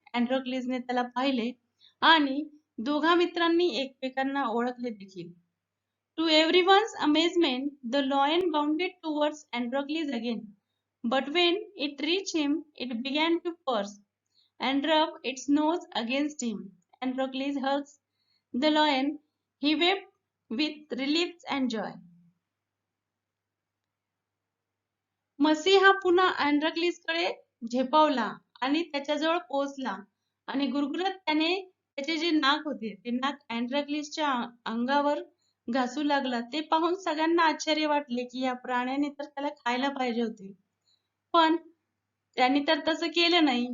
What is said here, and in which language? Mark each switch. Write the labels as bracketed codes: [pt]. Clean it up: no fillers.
[mr] अँड्रोक्लिसने त्याला पाहिले आणि दोघा मित्रांनी एकमेकांना ओळखले देखील. [en] To everyone's amazement, the lion bounded towards Androcles again. But when it reached him, it began to purse and rub its nose against him. Androcles hugged the lion. He wept with relief and joy. [mr] मसी हा पुन्हा अँड्रोक्लिसकडे झेपावला आणि त्याच्याजवळ पोहोचला आणि गुरगुरत त्याने त्याचे जे नाक होते ते नाक अँड्रोक्लिसच्या अंगावर घासू लागला. ते पाहून सगळ्यांना आश्चर्य वाटले की या प्राण्याने तर त्याला खायला पाहिजे होते, पण त्यांनी तर तसं केलं नाही.